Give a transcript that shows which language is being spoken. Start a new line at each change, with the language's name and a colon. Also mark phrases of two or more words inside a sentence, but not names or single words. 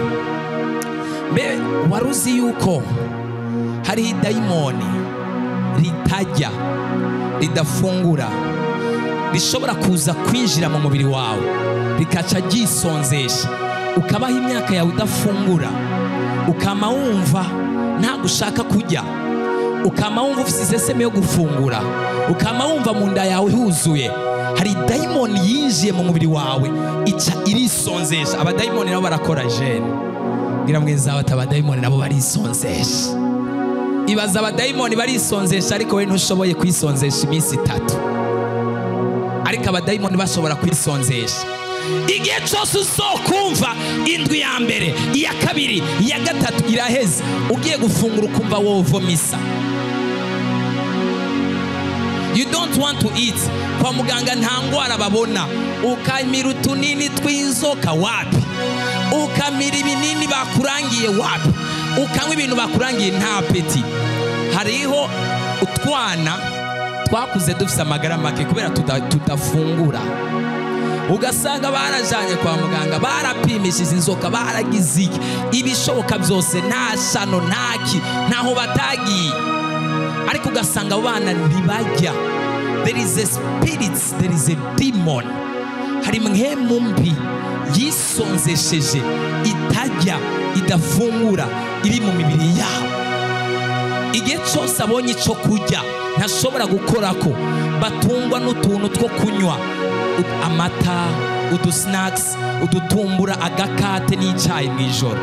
Rundi: Mbe waruzi yuko hari dayimoni ritajya, ridafungura, rishobora kuza kwinjira mu mubiri wawe rikaca ryisonzesha, ukabaho imyaka yawe udafungura, ukama wumva nta gushaka kujya, ukama wumva ufite iseseme yo gufungura, ukama wumva mu nda yawe huzuye. Hari dayimoni yinjiye mu mubiri wawe ica irisonzesha. Abadayimoni nabo barakora jene, ngira mwenza wawe abadayimoni nabo barisonzesha. Ibaza abadayimoni barisonzesha ariko we ntushoboye kwisonzesha iminsi 3, ariko abadayimoni bashobora kwisonzesha. Igihe cyose uzokumva indwi ya mbere, iya kabiri, iya gatatu iraheze, ugiye gufungura ukumva wovomisa.
English: You don't want to eat.
Rundi: Kwa muganga nta ngwara babona, ukamira utunini tw'inzoka wapi, ukamira ibinini bakurangiye wapi, ukanywa ibintu bakurangiye nta apeti. Hariho utwana twakuze dufite amagara make kubera tudafungura, ugasanga barajanye kwa muganga, barapimishije inzoka, baragize iki, ibishoboka byose, nta shano ntaki, ntaho batagiye, ariko ugasanga abana ntibajya.
English: There is a spirit, there is a demon.
Rundi: Hari mwemu mbi yisonzesheje, itajya, idafungura, iri mu mibiri yabo. Igihe cyose abonye icyo kurya ntashobora gukora ko, batungwa n'utuntu two kunywa, amata, udusnacks, udutumbura, agakate n'icyayi mu ijoro.